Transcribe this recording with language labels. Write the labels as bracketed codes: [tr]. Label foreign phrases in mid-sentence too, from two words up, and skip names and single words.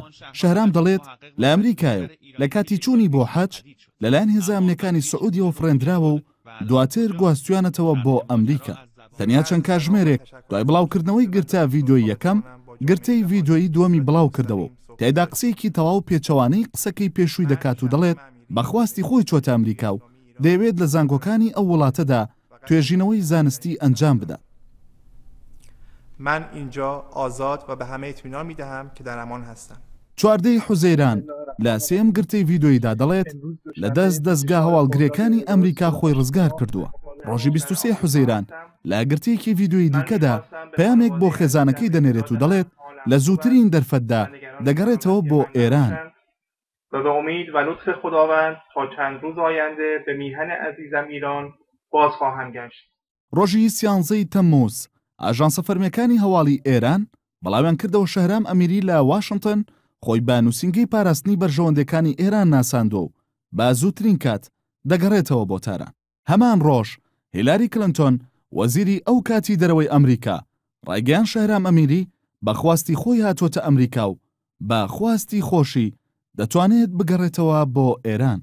[ckb] شهرام دەڵێت لە ئەمریکایە لە کاتی چوونی بۆ حەج لەلایەن هێزە ئەمریکانی سعودیەوە فڕێندراوە و دواتر گواستویانەتەوە بۆ ئەمریکا تەنیا چەند کاتژمێرێک دوای بڵاوکردنەوەی گرتە ڤیدیۆی یەکەم گرتەی ڤیدیۆی دووەمی بڵاو کردەوە تێدا قسەیەکی تەواو پێچەوانەی قسەکەی پێشووی دەکات و دەڵێت بەخواستی خۆی چۆتە ئەمریکا و دەیەوێت لە زانکۆکانی ئەو وڵاتەدا توێژینەوەی زانستی ئەنجام بدات. [fa] من اینجا آزاد و به همه اطمینان میدهم که در امان هستم. [ckb] 14 حوزەیران لە سێم گرتەی ڤیدیۆیدا دەڵێت لە دەستگا هەواڵگرەکانی ئەمریکا خۆی ڕزگار کردووە. ڕۆژی 23 حوزەیران لە گرتەیەکی ڤیدیۆی دیکەدا پەیامێک بۆ خێزانەکەی دەنێرێت و دەڵێت لە زووترین دەرفەتدا دەگەڕێتەوە بۆ ئێران. [fa] و به امید و لطف خداوند تا چند روز آینده به میهن عزیزم ایران باز خواهم گشت. [ckb] ڕۆژی 13 تەمموز ئاژانسە فەرمیەکانی هەواڵی ئێران بەڵاویان کردەوە شهرام ئەمیری لە واشنگتن خۆی بە نووسینگەی پاراستنی بەرژەوەندەکانی ئێران ناساندووە و با زووترین کات دەگەڕێتەوە بۆ تاران. هەمان ڕۆژ هیلاری کلنتۆن وەزیری ئەو کاتی دەرەوەی ئەمریکا ڕایگەیان شهرام ئەمیری بەخواستی خۆی هاتوۆتە ئەمریکا و بە خواستی خۆشی دەتوانێت بگەڕێتەوە بۆ ئێران.